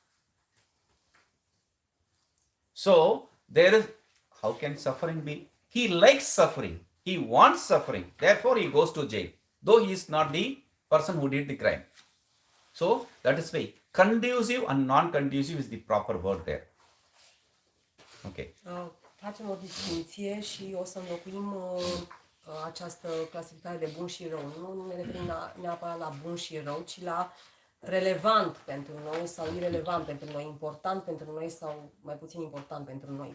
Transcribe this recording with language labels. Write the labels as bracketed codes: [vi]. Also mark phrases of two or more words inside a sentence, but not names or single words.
[en] So, there is, how can suffering be? He likes suffering. He wants suffering. Therefore, he goes to jail. Though he is not the person who did the crime. So, that is why conducive and non-conducive is the proper word there. Okay. [ro] Facem o distinție și o să înlocuim această clasificare de bun și rău. Nu ne referim neapărat la bun și rău, ci la relevant pentru noi sau irelevant pentru noi, important pentru noi sau mai puțin important pentru noi.